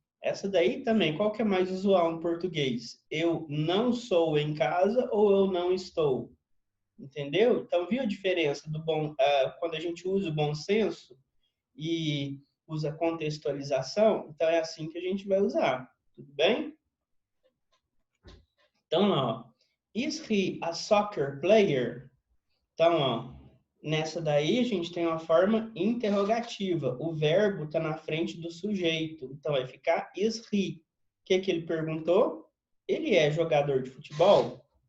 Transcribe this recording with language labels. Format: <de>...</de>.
<pt>Essa daí também, qual que é mais usual no português? Eu não sou em casa ou eu não estou? Entendeu? Então, viu a diferença do quando a gente usa o bom senso e usa contextualização? Então, é assim que a gente vai usar. Tudo bem?</pt> <en>Então, ó, is he a soccer player?</en> <pt>Então, ó, nessa daí a gente tem uma forma interrogativa. O verbo está na frente do sujeito. Então, vai ficar is he. O que que ele perguntou? Ele é jogador de futebol?</pt>